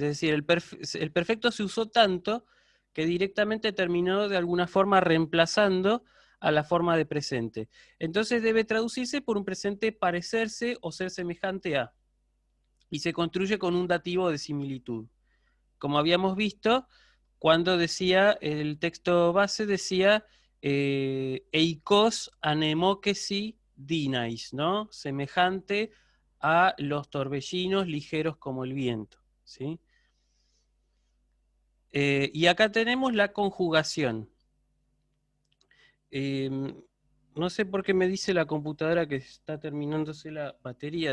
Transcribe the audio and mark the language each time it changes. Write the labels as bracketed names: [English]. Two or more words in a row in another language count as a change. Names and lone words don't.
[Spanish] Es decir, el perfecto se usó tanto que directamente terminó de alguna forma reemplazando a la forma de presente. Entonces debe traducirse por un presente parecerse o ser semejante a. Y se construye con un dativo de similitud. Como habíamos visto, cuando decía, el texto base decía [Greek] ἐοικὼς ἀνεμώκεσι δίναις, [Spanish] ¿no? Semejante a los torbellinos ligeros como el viento, ¿sí? Y acá tenemos la conjugación. No sé por qué me dice la computadora que está terminándose la batería.